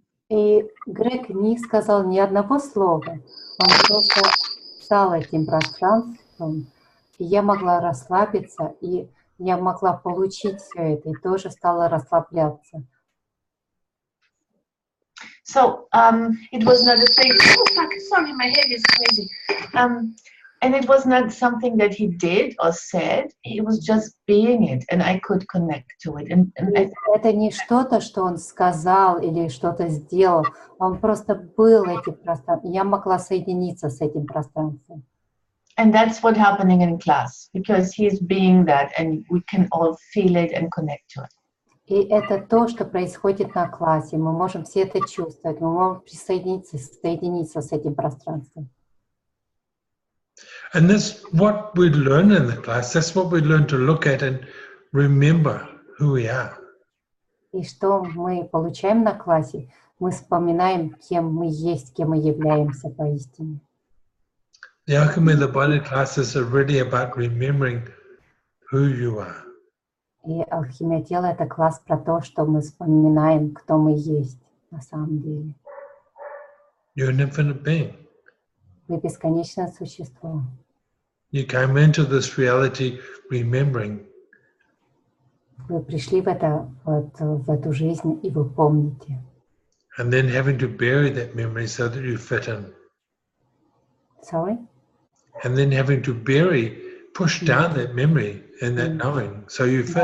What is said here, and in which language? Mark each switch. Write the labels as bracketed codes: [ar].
[ru] И Грег не сказал ни одного слова. Он просто стал этим пространством, и я могла расслабиться, и я могла получить все это, и тоже стала расслабляться. [en] So it was not a thing. Oh fuck! Sorry, my head is crazy. And it was not something that he did or said. He was just being it, and I could connect to it. And [ru] это не что-то, что он сказал или что-то сделал. Он просто был этим пространством. Я могла соединиться с этим пространством. [en] And that's what's happening in class, because he's being that, and we can all feel it and connect to it. [ru] И это то, что происходит на классе. Мы можем все это чувствовать. Мы можем соединиться с этим пространством. [en] And that's what we learn in the class. That's what we learn to look at and remember who we are. [ru] И что мы получаем на классе? Мы вспоминаем, кем мы есть, кем мы являемся поистине. [en] The Alchemy of the Body classes are really about remembering who you are. [ru] И алхимия тела — это класс про то, что мы вспоминаем, кто мы есть на самом деле. [en] You're an infinite being. [ru] Вы бесконечное существо. [en] You came into this reality remembering. [ru] Вы пришли в эту жизнь, и вы помните. [en] And then having to bury that memory so that you fit in. Sorry? And then having to push down that memory and that knowing so you fit.